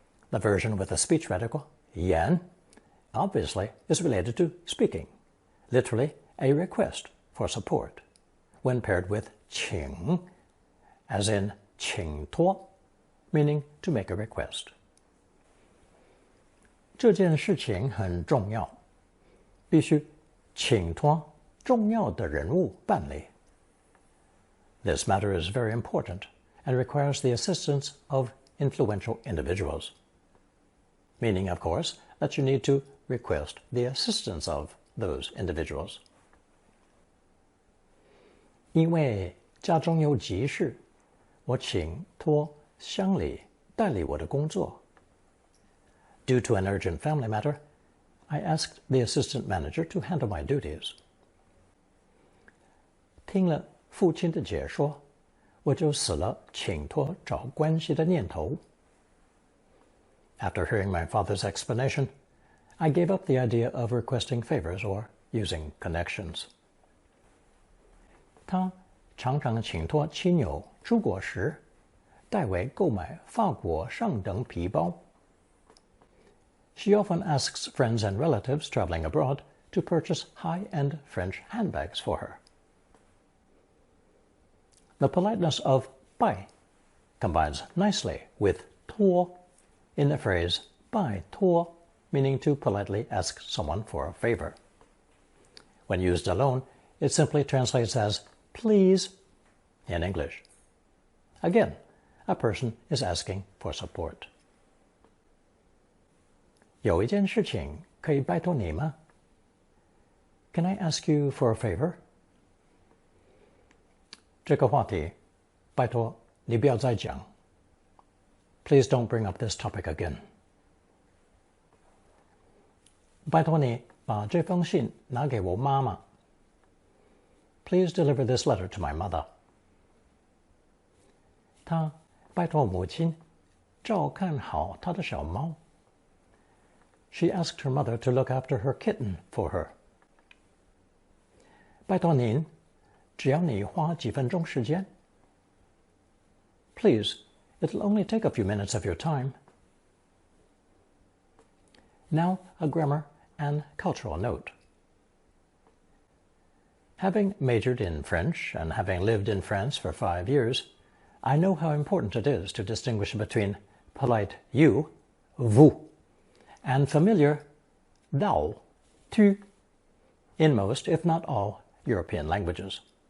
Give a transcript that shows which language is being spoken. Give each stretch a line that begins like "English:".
English: The version with the speech radical, 言, obviously is related to speaking, literally a request for support, when paired with 请, as in 请托, meaning to make a request.
Chinese: 这件事情很重要，必须请托重要的人物办理。
English: This matter is very important and requires the assistance of influential individuals. Meaning, of course, that you need to request the assistance of those individuals.
Chinese: 因为家中有急事，我请托乡里代理我的工作。
English: Due to an urgent family matter, I asked the assistant manager to handle my duties.
Chinese: 听了父亲的解说，我就死了请托找关系的念头。
English: After hearing my father's explanation, I gave up the idea of requesting favors or using connections.
Chinese: 他常常请托亲友出国时，代为购买法国上等皮包。
English: She often asks friends and relatives traveling abroad to purchase high-end French handbags for her. The politeness of 拜 combines nicely with 托 in the phrase 拜托, meaning to politely ask someone for a favor. When used alone, it simply translates as please in English. Again, a person is asking for support.
Chinese: 有一件事情可以拜托你吗？
English: Can I ask you for a favor?
Chinese: 这个话题，拜托你不要再讲。
English: Please don't bring up this topic again.
Chinese: 拜托你把这封信拿给我妈妈。
English: Please deliver this letter to my mother.
Chinese: 他拜托母亲照看好他的小猫。
English: She asked her mother to look after her kitten for her.
Chinese: 拜托您，只要你花几分钟时间。
English: Please, it'll only take a few minutes of your time. Now, a grammar and cultural note. Having majored in French and having lived in France for 5 years, I know how important it is to distinguish between polite you, vous, and familiar thou, tu, in most, if not all, European languages.